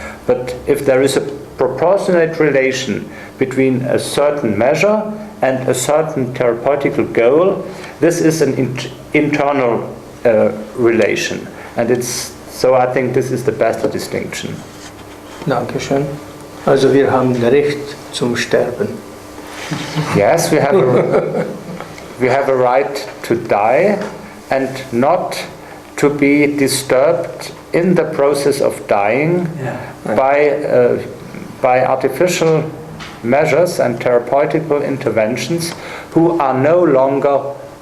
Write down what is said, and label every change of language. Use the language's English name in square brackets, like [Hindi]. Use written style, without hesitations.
[English] But if there is a proportionate relation between a certain measure and a certain therapeutical goal, this is an internal relation, and so I think this is the better distinction. [German] Dankeschön. Also wir haben Recht zum Sterben. [English] Yes, we have a right to die and not to be disturbed in the process of dying by artificial measures and therapeutical interventions who are no longer